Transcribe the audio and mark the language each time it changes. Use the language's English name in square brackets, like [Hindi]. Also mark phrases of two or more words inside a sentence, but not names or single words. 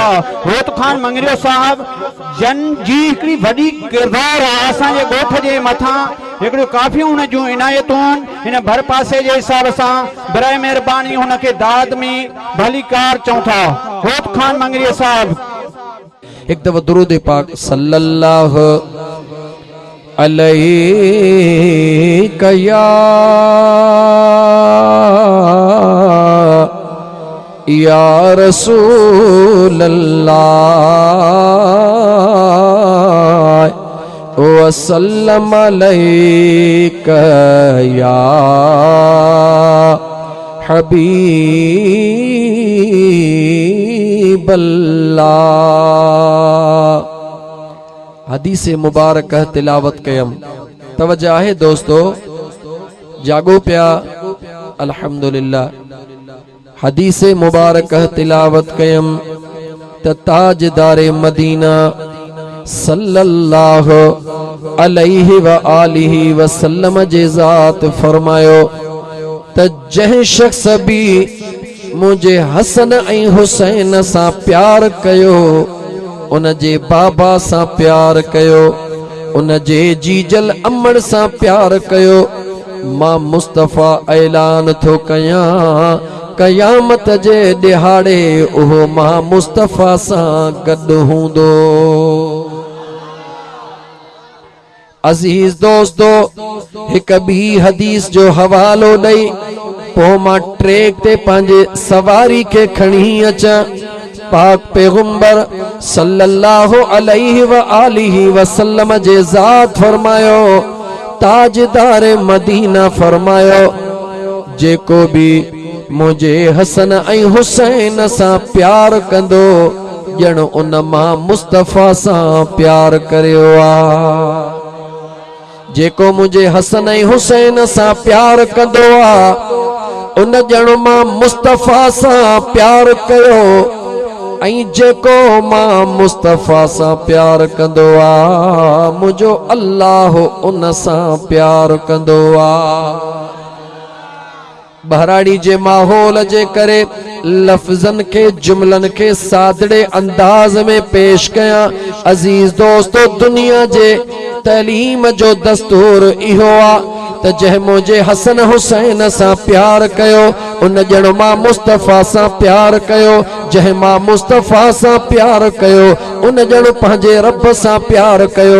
[Sindhi] रोत खान मंगरियो साहब जन जी हिकिड़ी वॾी किरदार आहे असांजे ॻोठ जे मथां, हिकिड़ियूं काफ़ियूं हुन जूं इनायतूं हिन भर पासे जे हिसाब सां बराए महिरबानी हुनखे दाद में भलीकार चऊं था। रोत खान मंगरियो साहब [Urdu] ایک دفعہ درود پاک صلی اللہ [Arabic] عليه يا رسول الله وسلم عليك يا حبيب الله. [Sindhi] हदीस मुबारक तिलावत कयम। तवज्जो है दोस्तों, जागो प्या अल्हम्दुलिल्लाह। हदीस मुबारक तिलावत कयम त ताजदार मदीना [Arabic] صلى الله عليه وآله وسلم [Sindhi] जे ज़ात फरमायो त जंहिं शख्स भी मुझे हसन ऐं हुसैन सां प्यार कयो, उन जे बाबा सां प्यार कयो, उन जे जीजल अमड़ सां प्यार कयो, मां मुस्तफ़ा ऐलान थो कयां क़यामत जे ॾिहाड़े उहो मां मुस्तफ़ा सां गॾु हूंदो। अज़ीज़ दोस्तो, हिक ॿी हदीस जो हवालो ॾेई पोइ मां ट्रेक ते पंहिंजे सवारी खे खणी अचां। पाक पैगंबर [Arabic] صلى الله عليه وآله وسلم [Sindhi] जे ज़ात फरमायो, ताजदार मदीना फरमायो, जेको भी मुझे हसन ऐं हुसैन सां प्यार कंदो ॼण उन मां मुस्तफ़ा सां प्यार करियो आ। जेको मुझे हसन ऐं हुसैन सां प्यार कंदो आ, उन ॼण मां मुस्तफ़ा सां प्यार कयो, ऐं जेको मां मुस्तफ़ा सां प्यार कंदो आ, मुझो अल्लाह उन सां प्यार कंदो आ। बहराड़ी जे माहौल जे करे लफ्ज़न के जुमलन के सादड़े अंदाज में पेश कया। अजीज दोस्तों, दुनिया जे तालीम जो दस्तूर इहो आ त जंहिं मुझे हसन हुसैन सां प्यार कयो, उन ॼण मां मुस्तफ़ा सां प्यार कयो। जंहिं मां मुस्तफ़ा सां प्यार कयो उन ॼण पंहिंजे रब सां प्यार कयो।